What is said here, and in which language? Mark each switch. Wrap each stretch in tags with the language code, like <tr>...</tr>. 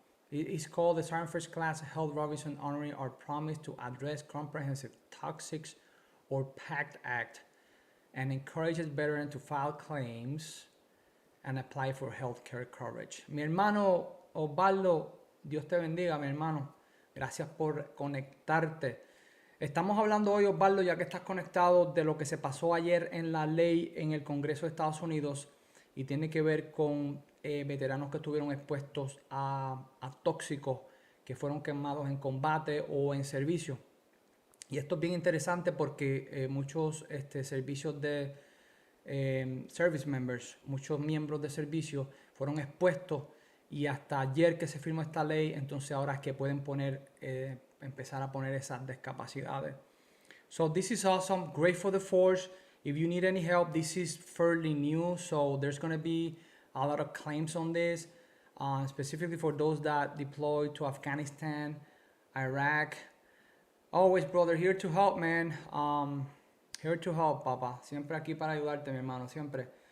<en>It's called the Sergeant First Class Held Robinson Honoring Our Promise to Address Comprehensive Toxics or PACT Act, and encourages veterans to file claims and apply for health care coverage.</en> <es>Mi hermano Osvaldo, Dios te bendiga, mi hermano. Gracias por conectarte. Estamos hablando hoy, Osvaldo, ya que estás conectado, de lo que se pasó ayer en la ley en el Congreso de Estados Unidos, y tiene que ver con veteranos que estuvieron expuestos a tóxicos que fueron quemados en combate o en servicio. Y esto es bien interesante porque muchos servicios de service members, muchos miembros de servicio fueron expuestos, y hasta ayer que se firmó esta ley, entonces ahora es que pueden empezar a poner esas discapacidades.</es> <en>So this is awesome, great for the force. If you need any help, this is fairly new, so there's going to be a lot of claims on this, specifically for those that deployed to Afghanistan, Iraq. Always, brother, here to help, man. Here to help, papa.</en> <es>Siempre aquí para ayudarte, mi hermano, siempre.</es>